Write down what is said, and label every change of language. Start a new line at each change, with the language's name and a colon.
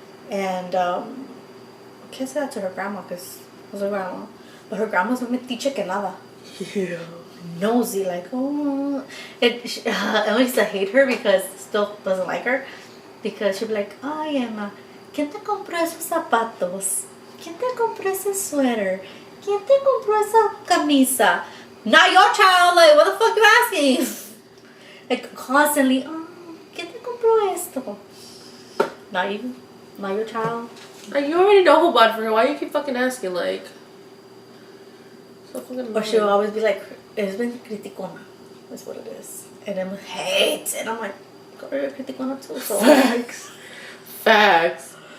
English: And, I can't say that to her grandma, because it was her grandma. But her grandma's
Spanish: no metiche que nada.
English: Yeah. Nosy, like, oh, Emily used to hate her because still doesn't like her because she'd be like,
Spanish: ay, Emma, ¿quién te compró esos zapatos? ¿Quién te compró ese sweater? ¿Quién te compró esa camisa?
English: Not your child, like, what the fuck you asking? Like, constantly, oh,
Spanish: ¿quién te compró esto?
English: Not you, not your child. Like, you already know who bought it for her. Why you keep fucking asking, like? So fucking. Or she'll always be like, it's been criticona. That's what it is. And then hate. And I'm like, girl, you're criticona too. So. Facts.